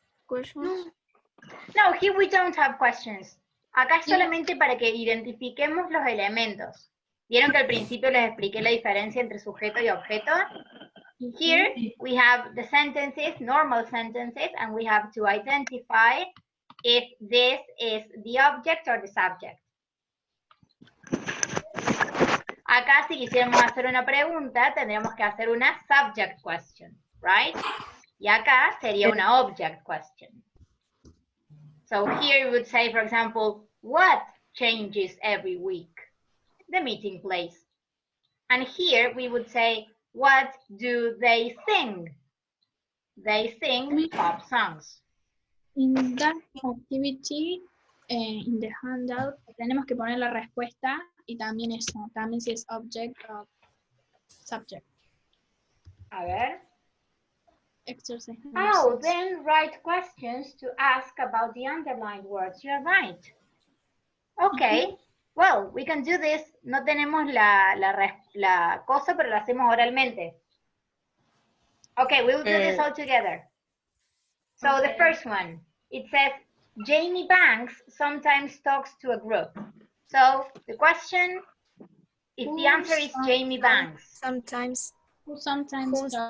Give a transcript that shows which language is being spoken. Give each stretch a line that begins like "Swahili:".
English: No, here we don't have questions.
Spanish: Acá es solamente para que identifiquemos los elementos. ¿Vieron que al principio les expliqué la diferencia entre sujeto y objeto?
English: Here we have the sentences, normal sentences, and we have to identify if this is the object or the subject.
Spanish: Acá si quisiéramos hacer una pregunta, tendríamos que hacer una subject question, right? Y acá sería una object question.
English: So here we would say, for example, what changes every week? The meeting place. And here we would say, what do they sing? They sing pop songs. In that activity, in the handout,
Spanish: tenemos que poner la respuesta y también eso, también si es object o subject. A ver.
English: Exercise. Oh, then write questions to ask about the underlined words. You're right. Okay. Well, we can do this.
Spanish: No tenemos la cosa, pero la hacemos oralmente.
English: Okay, we'll do this all together. So the first one, it says, Jamie Banks sometimes talks to a group. So the question, if the answer is Jamie Banks. Sometimes. Who sometimes